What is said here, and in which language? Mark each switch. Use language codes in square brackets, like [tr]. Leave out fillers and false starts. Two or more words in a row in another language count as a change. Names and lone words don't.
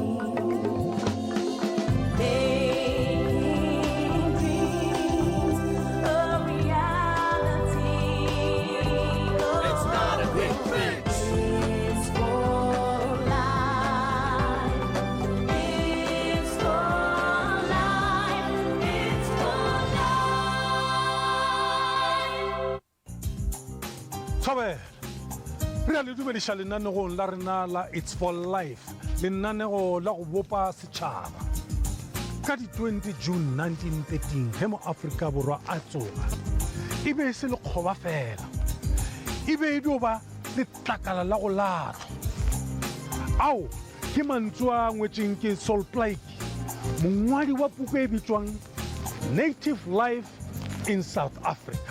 [en] Making dreams a reality. It's not a big thing. It's for life. It's for life. It's for life. [nso] Tsobe re a le dumediša lenanegong la rena la It's for Life, lenanego la go bopa setšhaba ka di 20 June 1913 ge mo Afrika Borwa a tsoga e be se le kgoba fela e be dio ba letlakala la go latlhwa ao ke mantswe a ngwetseng ke Sol Plaatje, mongwadi wa puku e bitswang Native Life in South Africa.